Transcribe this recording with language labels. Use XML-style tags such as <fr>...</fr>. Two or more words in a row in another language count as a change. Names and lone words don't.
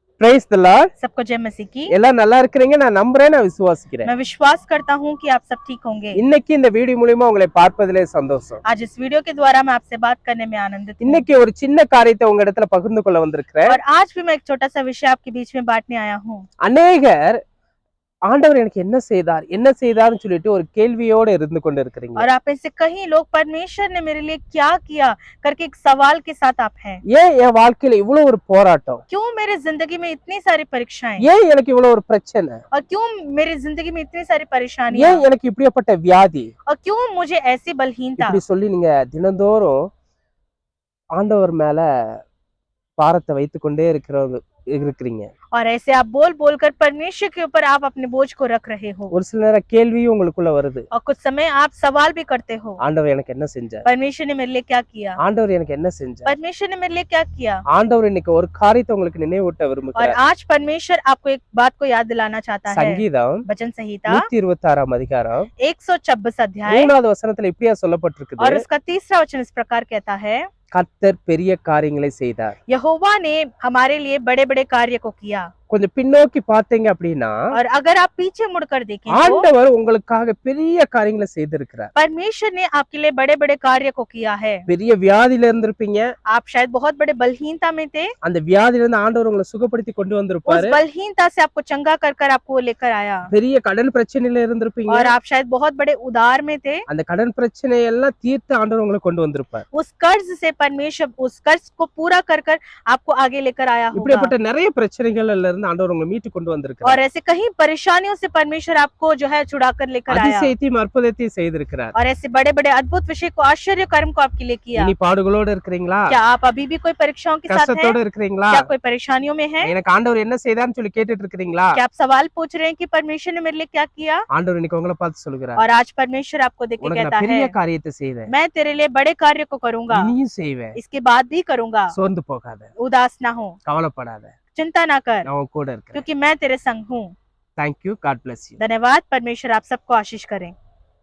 <en>Praise the Lord.</en> <hi>सबको जय मसीह की।</hi> <ta>எல்லாம் நல்லா இருக்கீங்க நான் நம்புறேன் நான் விசுவாசிக்கிறேன்</ta> <hi>मैं विश्वास करता हूँ कि आप सब ठीक होंगे।</hi> <ta>இன்னைக்கு இந்த வீடியோ மூலமா உங்களை பார்ப்பதிலே சந்தோஷம்</ta> <hi>आज इस वीडियो के द्वारा मैं आपसे बात करने में आनंदित हूँ।</hi> <ta>இன்னைக்கு ஒரு சின்ன காரியத்தை உங்க இடத்துல பகிர்ந்து கொள்ள வந்திருக்கிறேன்</ta> <hi>और आज भी मैं एक छोटा सा विषय आपके बीच में बांटने आया हूँ।</hi> <ta>அநேகர் ஆண்டவர் எனக்கு என்ன செய்தார்னு சொல்லிட்டு ஒரு கேள்வியோட இருந்து கொண்டு இருக்கீங்க</ta> <hi>और आप में से कई लोग परमेश्वर ने मेरे लिए क्या किया करके एक सवाल के साथ आप हैं।</hi> <ta>ஏன் என் வாழ்க்கையில இவ்வளவு ஒரு போராட்டம்</ta> <hi>क्यों मेरे जिंदगी में इतनी सारी परीक्षाएं</hi> <ta>ஏன் எனக்கு இவ்வளவு ஒரு பிரச்சனை</ta> <hi>और क्यों मेरी जिंदगी में इतनी सारी परेशानियां</hi> <ta>ஏன் எனக்கு இப்படிப்பட்ட வியாதி</ta> <hi>और क्यों मुझे ऐसी बलहीनता।</hi> <ta>இப்படி சொல்லி நீங்க தினந்தோறும் ஆண்டவர் மேல பாரத்தை வைத்துக் கொண்டே இருக்கிறீங்க</ta> <hi>और ऐसे आप बोल बोल कर परमेश्वर के ऊपर आप अपने बोझ को रख रहे हो।</hi> <ta>ஒரு சில நேரம் கேள்வியும் உங்களுக்குள்ள வருது</ta> <hi>और कुछ समय आप सवाल भी करते हो,</hi> <ta>ஆண்டவர் எனக்கு என்ன செஞ்சார்</ta> <hi>परमेश्वर ने मेरे लिए क्या किया,</hi> <ta>ஆண்டவர் எனக்கு என்ன செஞ்சார்</ta> <hi>परमेश्वर ने मेरे लिए क्या किया।</hi> <ta>ஆண்டவர் இன்னைக்கு ஒரு காரியத்தை உங்களுக்கு நினைவூட்ட</ta> <hi>और</hi> <ta>விரும்புகிறார்</ta> <hi>आज परमेश्वर आपको एक बात को याद दिलाना चाहता है।</hi> <ta>சங்கீதம்</ta> <hi>वचन संहिता</hi> <ta>126 அதிகாரம்</ta> <hi>126 अध्याय</hi> <ta>3வது வசனத்துல இப்படியா சொல்லப்பட்டிருக்குது</ta> <hi>और उसका तीसरा वचन इस प्रकार कहता है,</hi> <ta>கர்த்தர் பெரிய காரியங்களை செய்தார்</ta> <hi>यहोवा ने हमारे लिए बड़े बड़े कार्य को किया।</hi> <ta>கொஞ்சம் பின்னோக்கி பார்த்தீங்க அப்படின்னா</ta> <hi>और अगर आप पीछे मुड़कर देखें तो</hi> <ta>ஆண்டவர் உங்களுக்காக பெரிய காரியங்களை செய்திருக்கிறார்</ta> <hi>परमेश्वर ने आपके लिए बड़े बड़े कार्य को किया है।</hi> <ta>பெரிய வியாதியில இருந்திருப்பீங்க</ta> <hi>आप शायद बहुत बड़े बलहीनता में थे,</hi> <ta>அந்த வியாதியில இருந்து ஆண்டவர் உங்களை சுகப்படுத்தி கொண்டு</ta> <hi>उस</hi> <ta>வந்திருப்பாரு</ta> <hi>बलहीनता से आपको चंगा कर आपको लेकर आया।</hi> <ta>பெரிய கடன் பிரச்சனையில இருந்திருப்பீங்க</ta> <hi>और आप शायद बहुत बड़े उदार में थे,</hi> <ta>அந்த கடன் பிரச்சனையெல்லாம் தீர்த்து ஆண்டவர் உங்களை கொண்டு வந்திருப்பார்</ta> <hi>उस कर्ज से परमेश्वर उस कर्ज को पूरा कर आपको आगे लेकर आया होगा।</hi> <ta>இப்படிப்பட்ட நிறைய பிரச்சனைகள்ல இருந்து ஆண்டவர் உங்களை மீட்டு கொண்டு வந்திருக்கிறார்</ta> <hi>और ऐसे कई परेशानियों से परमेश्वर आपको जो है छुड़ाकर लेकर आया</hi> <ta>அதிசயத்தையும் அற்புதத்தையும் செய்திருக்கிறார்</ta> <hi>और ऐसे बड़े बड़े अद्भुत विषय को आश्चर्य कर्म को आपके लिए किया।</hi> <ta>இனி பாடுகளோட இருக்கிறீங்களா</ta> <hi>क्या आप अभी भी कोई परीक्षाओं के साथ हैं?</hi> <ta>கஷ்டத்தோட இருக்கிறீங்களா</ta> <hi>क्या कोई परेशानियों में है?</hi> <ta>எனக்கு ஆண்டவர் என்ன செய்தார்னு சொல்லி கேட்டுட்டு இருக்கிறீங்களா</ta> <hi>क्या आप सवाल पूछ रहे हैं कि परमेश्वर ने मेरे लिए क्या किया?</hi> <ta>ஆண்டவர் இன்னைக்கு உங்களை பார்த்து சொல்லுகிறார்</ta> <hi>और आज परमेश्वर आपको देख के</hi> <ta>உனக்கு</ta> <hi>कहता</hi> <ta>நான் பெரிய</ta> <hi>है,</hi> <ta>காரியத்தை செய்வேன்</ta> <hi>मैं तेरे लिए बड़े कार्य को करूंगा,</hi> <ta>இனியும் செய்வேன்</ta> <hi>इसके बाद भी करूंगा।</hi> <ta>சோர்ந்து போகாத</ta> <hi>उदास ना हो,</hi> <ta>கவலைப்படாத</ta> <hi>चिंता ना कर,</hi> <ta>நான் உன் கூட இருக்கிறேன்</ta> <hi>क्योंकि मैं तेरे संग हूँ।</hi> <en>thank you God bless you</en> <hi>धन्यवाद। परमेश्वर आप सबको आशीष करें।</hi>